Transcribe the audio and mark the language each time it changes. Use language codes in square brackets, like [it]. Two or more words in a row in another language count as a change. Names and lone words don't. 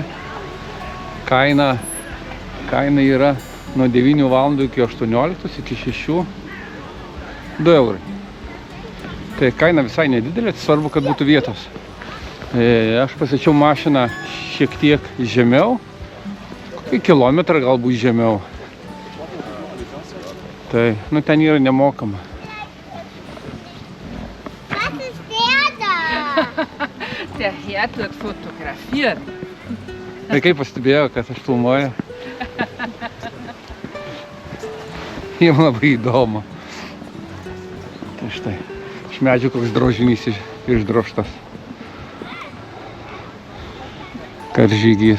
[lt] Kaina yra nuo 9 valandų iki 18, iki 6, 2 eurai. Tai kaina visai nedidelė, svarbu, kad būtų vietos. Aš pasičiau mašiną šiek tiek žemiau, kokį kilometrą galbūt žemiau. Tai, ten yra nemokama. [de] Der Herd wird fotografiert. [lt] Vaikai pastebėjo, kad aš filmuoju. Jiem labai įdomu. Tai štai, iš medžių koks drožinys išdrožtas. Karžygys.